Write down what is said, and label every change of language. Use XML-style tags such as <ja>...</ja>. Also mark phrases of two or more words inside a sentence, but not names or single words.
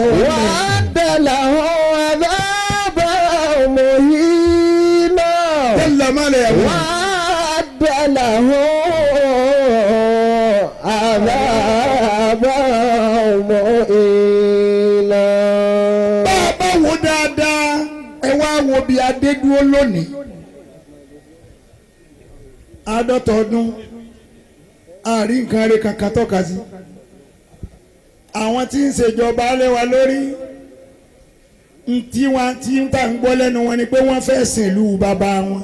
<ar>وأعد لهم عذابا مهينا. جل ماله وأعد لهم عذابا مهينا.</ar> <yo>bàbá wo dáadáa ẹ wá wo bí adé dúró lónìí. àádọ́ta ọdún àárín nǹkan rẹ̀ kankan tọ́ka sí. àwọn tí ń ṣèjọba alẹ́ wa lórí tí wọ́n ti ń tà ń gbọ́ lẹ́nu wọn ni pé wọ́n fẹ́ sìn ìlú bàbá wọn.</yo>